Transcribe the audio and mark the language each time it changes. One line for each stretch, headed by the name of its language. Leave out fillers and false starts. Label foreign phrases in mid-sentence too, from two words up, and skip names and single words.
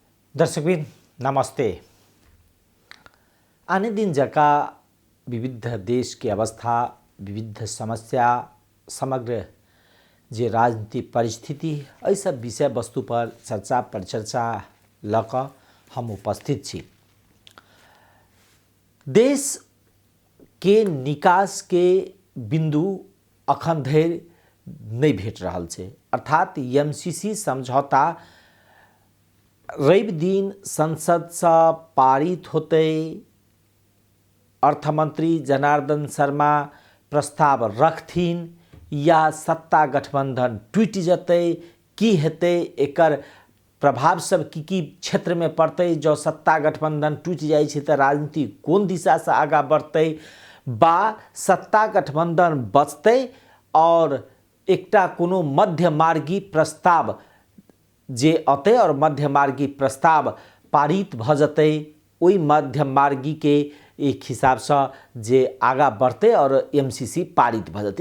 Maithili: दर्शकबिन नमस्ते। आने दिन जका विविध देश की अवस्था, विविध समस्या, समग्र जे राजनीति परिस्थिति एहि सब विषय वस्तु पर चर्चा परिचर्चा ल क हम उपस्थित छी। देश के निकास के बिंदु अखन धरि नहीं भेट रहल छै, अर्थात एमसीसी समझौता रवि दिन संसद से पारित होते, अर्थमंत्री जनार्दन शर्मा प्रस्ताव रखथिन या सत्ता गठबंधन टूट जते, की हेते, एकर प्रभाव सब की क्षेत्र में पड़ते, जो सत्ता गठबंधन टूट जाए छै त राजनीति कोन दिशा से आगा बढ़ते, बा सत्ता गठबंधन बचते और एकटा कोनो मध्यमार्गी प्रस्ताव जे अतै और मध्यमार्गी प्रस्ताव पारित भ जते, ओई मध्यमार्गी के एक हिसाब से जे आगा बढ़ते और एमसीसी पारित भ जते।